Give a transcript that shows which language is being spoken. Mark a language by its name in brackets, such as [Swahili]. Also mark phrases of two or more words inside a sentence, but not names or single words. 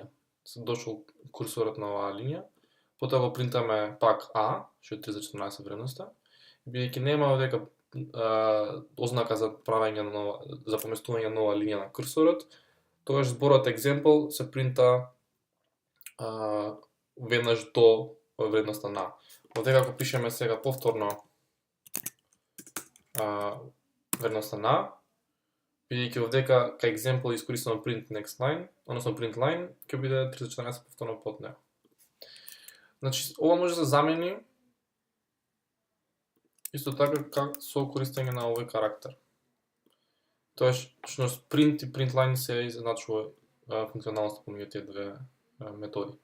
[Macedonian] Се дошол курсорот на оваа линија, потоа го принтаме пак А, што е 314 вредноста, бидејќи нема овдека ознака за правење на нова, за поместување на нова линија на курсорот, тогаш зборот example се принта веднаш до вредноста на. Овдека ако пишеме сега повторно вредноста на, бидејќи овдека кај example искористувам [English] print next line, [Macedonian] односно [English] print line, [Macedonian] ќе биде 314 повторно под него. Значи, ова може да се замени исто така со користење на овој карактер. Тоаш, print и [English] print line [Macedonian] се изначува функционалноста помеѓу тие две методи.